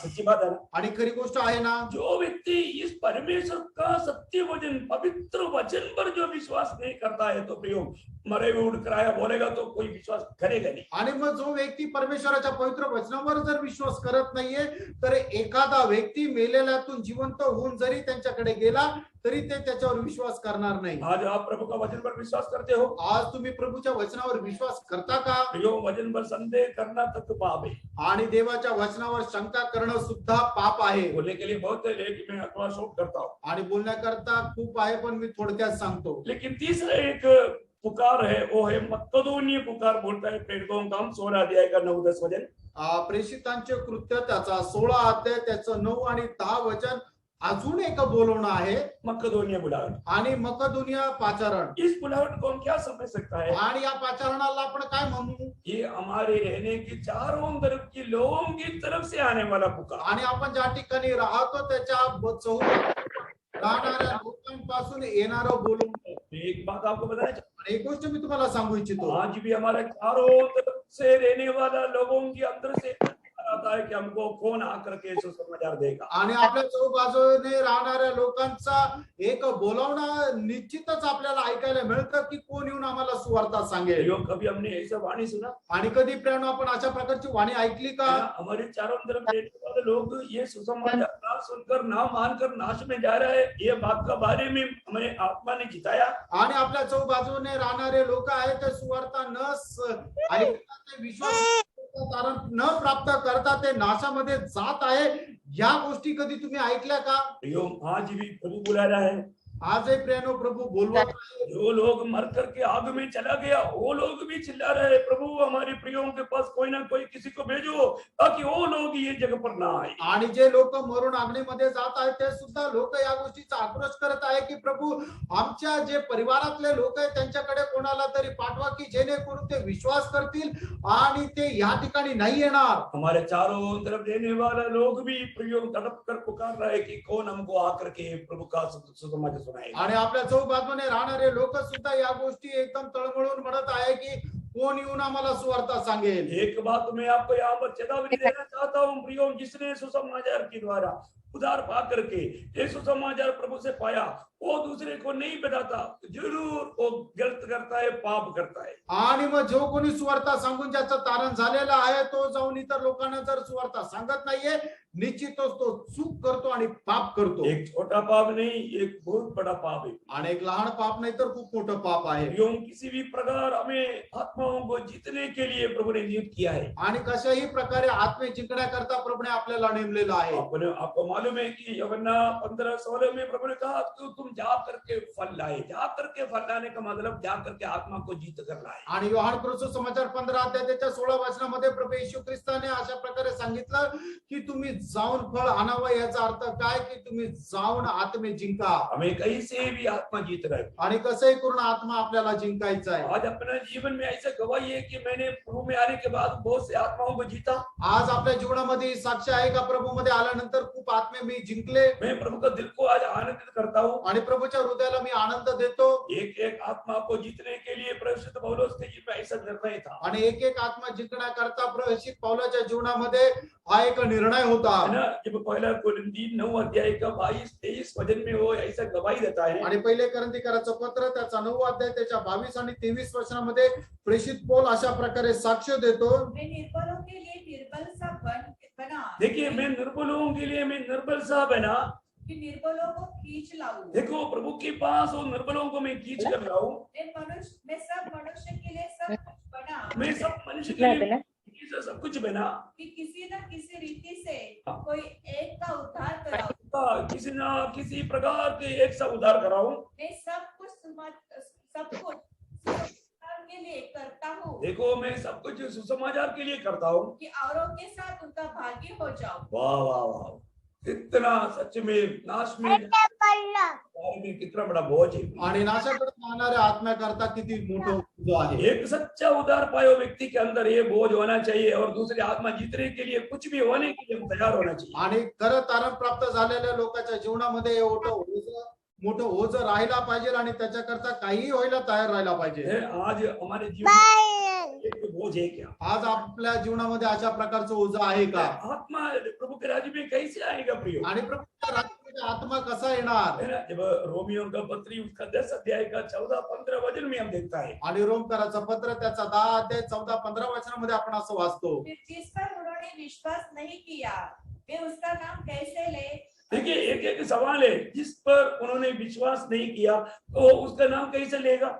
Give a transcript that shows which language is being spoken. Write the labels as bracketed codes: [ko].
[hi] सच्ची बात है ना. [mr] आणि खरी गोष्ट आहे ना, [hi] जो व्यक्ति इस परमेश्वर का सत्य वचन, पवित्र वचन पर जो विश्वास नहीं करता है, तो प्रियो, मरे हुए उठ कर आया बोलेगा तो कोई विश्वास करेगा नहीं. [mr] आणि मग जो व्यक्ती परमेश्वराच्या पवित्र वचनावर जर विश्वास करत नाहीये, तर एखादा व्यक्ती मेलेल्यातून जिवंत होऊन जरी त्यांच्याकडे गेला तरी ते त्याच्यावर विश्वास करणार नाही. [hi] आज आप प्रभु का वचन पर विश्वास करते हो? [mr] आज तुम्ही प्रभूच्या वचनावर विश्वास करता का? [hi] प्रियो, वचन पर संदेह करना तक तो पाप है. [mr] आणि देवाच्या वचनावर शंका करणं सुद्धा पाप आहे. [hi] बोलने के लिए बहुत है, लेकिन मैं थोड़ा शॉर्ट करता हूँ. [mr] आणि बोलण्याकरता खूप आहे, पण मी थोडक्यात सांगतो. [hi] लेकिन तीसरा एक पुकार है, वो है मक्केदोनिय पुकार. बोलता है प्रेरितों का 16 अध्याय का 9-10 वचन. [mr] प्रेषितांचे कृत्य त्याचा 16 अध्याय त्याचं 9 आणि 10 वचन अजून एक बोलवणं आहे. [hi] मक्केदोनिया बुलाहट. [mr] आणि मकदोनिया पाचारण. [hi] इस बुलाहट को हम क्या समझ सकता है? [mr] आणि या पाचारणाला आपण काय म्हणू? [hi] ये हमारे रहने की चारों तरफ की लोगों की तरफ से आने वाला पुकार. [mr] आणि आपण ज्या ठिकाणी राहतो त्याच्या राहणाऱ्या लोकांपासून येणारं बोलवणं. [hi] एक बात आपको बताना चाहता [mr] आणि एक गोष्ट मी तुम्हाला सांगू इच्छितो, [hi] हूं, आज भी हमारे चारों तरफ से रहने वाला लोगों के अंदर से आता है कि हमको कौन आकर के सुसमाचार देगा. [mr] आणि आपल्या चौबाजूने राहणाऱ्या लोकांचा एक बोलावणं निश्चितच आपल्याला ऐकायला मिळतं की कोण येऊन आम्हाला सुवार्ता सांगेल. [hi] प्रियो, कभी हमने ऐसा वाणी सुना? [mr] आणि कधी प्रेरणा आपण अशा प्रकारची वाणी ऐकली का? [hi] हमारे चारों तरफ रहने वाले लोग ये सुसमाचार ना सुनकर, ना मानकर नाश में जा रहा है, ये बात का बारे में हमें आत्मा ने जिताया. [mr] आणि आपल्या चौबाजूने राहणारे लोक आहेत ते सुवार्ता ऐकता, ते विश्वास कारण न प्राप्त करता ते नाशामध्ये जात आहे. या गोष्टी कधी तुम्ही ऐकल्या का? [hi] प्रियो, आज भी प्रभु बुला रहा है. [mr] आजही प्रेरणा प्रभु बोलवत आहे. [hi] जो लोग मर करके आग में चला गया, वो लोग भी चिल्ला रहे हैं, प्रभु हमारे प्रियों के पास कोई ना कोई किसी को भेजो ताकि वो लोग ये जगह पर ना आए. [mr] आणि जे लोक मरून अग्नीमध्ये जात आहेत ते सुद्धा लोक या गोष्टीचा आक्रोश करत आहे की प्रभू, आमच्या जे परिवारातले लोक आहेत त्यांच्याकडे कोणाला तरी पाठवा की जेणेकरून ते विश्वास करतील आणि ते या ठिकाणी नाही येणार. [hi] हमारे चारों तरफ रहने वाला लोग भी प्रियों तड़प कर पुकार रहे कि कौन हमको आकर के प्रभु का सुसमाचार सुनाएगा. [mr] आणि आपल्या चौबाजूने राहणारे लोक सुद्धा या गोष्टी एकदम तळमळून म्हणत आहे की कोण येऊन आम्हाला सुवार्ता सांगेल. [hi] एक बात मैं आपको यहाँ पर चेतावनी देना चाहता हूँ प्रियो, जिसने सुसमाचार के द्वारा उधार पा करके ये सुसमाचार प्रभु से पाया, वो दूसरे को नहीं बताता, जरूर वो गलत करता है, पाप करता है. [mr] आणि मग जो कोणी सुवार्ता सांगून ज्याचं तारण झालेलं आहे तो जाऊन इतर लोकांना जर सुवार्ता सांगत नाहीये, निश्चितच तो चूक करतो आणि पाप करतो. [hi] एक छोटा पाप नहीं, एक बहुत बड़ा पाप है. [mr] आणि एक लहान पाप नाही तर खूप मोठं पाप आहे. [hi] योग किसी भी प्रकार हमें आत्माओं को जीतने के लिए प्रभु ने नियुक्त किया है. [mr] आणि कशाही प्रकारे आत्मे जिंकण्याकरता प्रभूने आपल्याला नेमलेलं आहे. [hi] आपको मालूम है कि यूहन्ना 15:16 में प्रभु ने कहा कि तुम जा करके फल लाए. जा करके फल लाने का मतलब जा करके आत्मा को जीत कर लाए. [mr] आणि योहान सुसमाचार 15 अध्यायाच्या 16 वचनामध्ये प्रभू येशू ख्रिस्ताने अशा प्रकारे सांगितलं की तुम्ही जाऊन फळ आणावं. याचा अर्थ काय की तुम्ही जाऊन आत्मे जिंका. [hi] हमें कहीं से भी आत्मा जीत रहा है. [mr] आणि कसंही करून आत्मा आपल्याला जिंकायचा आहे. [hi] आज अपने जीवन में ऐसा गवाही है कि मैंने प्रभु में आने के बाद बहुत से आत्माओं को जीता. [mr] आज आपल्या जीवनामध्ये साक्ष आहे का प्रभू मध्ये आल्यानंतर खूप आत्मे मी जिंकले. [hi] मैं प्रभु का दिल को आज आनंदित करता हूँ. [mr] आणि प्रभूच्या हृदयाला मी आनंद देतो. [hi] एक एक आत्मा को जीतने के लिए परिशुद्ध पौलुस के जीवन में ऐसा निर्णय था. [mr] आणि एक एक आत्मा जिंकण्याकरता प्रशिक्षित पौलाच्या जीवनामध्ये हा एक निर्णय होता. [hi] जब पहला कोरिन्थी 9 अध्याय का 22-23 वचन में वो ऐसा गवाही देता है. [mr] आणि पहिले कोरिन्थीकराचं पत्र त्याचा 9 अध्याय त्याच्या 22 आणि 23 वचनामध्ये प्रेषित पौल अशा प्रकारे साक्ष देतो. [hi] मैं निर्बलों के लिए निर्बल सा बना. देखिए, मैं निर्बलों के लिए मैं निर्बल सा बना कि निर्बलों को खींच लाऊं. देखो, प्रभु के पास वो निर्बलों को मैं खींच कर लाऊं. मैं सब मनुष्य के लिए सब कुछ बना. मैं सब मनुष्य के लिए से सब कुछ बना, कि किसी न किसी रीति से हाँ। कोई एक का उद्धार कराओ। किसी ना किसी प्रकार के एक सा उद्धार कराऊं। मैं सब कुछ सुसमाचार के लिए करता हूँ देखो मैं सब कुछ सुसमाचार के लिए करता हूँ। कि औरों के साथ उनका भागी हो जाओ। वाह वाह वाह, कितना सच में नाश में बारे में कितना बड़ा बोझ है। [mr] आणि नाशाकडे जाणाऱ्या आत्म्याकरता किती मोठं ओझं आहे. [hi] एक सच्चा उद्धार पायो व्यक्ति के अंदर ये बोझ होना चाहिए और दूसरी आत्मा जीतने के लिए कुछ भी होने के लिए हम तैयार होना चाहिए। [mr] आणि खरं तारण प्राप्त झालेल्या लोकांच्या जीवनामध्ये मोठं ओझं राहिला पाहिजे आणि त्याच्याकरता काही व्हायला तयार राहिला पाहिजे. [hi] आज हमारे जीवन में एक बोझ है क्या? [mr] आज आपल्या जीवनामध्ये अशा प्रकारचं ओझं आहे का? [hi] आत्मा प्रभु के राज्य में कैसे आएगा प्रियो? [mr] आणि प्रभूच्या राज्यामध्ये आत्मा कसा येणार? [hi] है ना, जब रोमियो का पत्री उसका 10 अध्याय का 14-15 वचन में हम देखता है। [mr] आणि रोमकराचं पत्र त्याचा 10 अध्याय 14-15 वचनामध्ये आपण असं वाचतो. [hi] फिर जिस पर उन्होंने विश्वास नहीं किया वे उसका नाम कैसे ले? देखिए एक एक सवाल है, जिस पर उन्होंने विश्वास नहीं किया तो उसका नाम कैसे लेगा?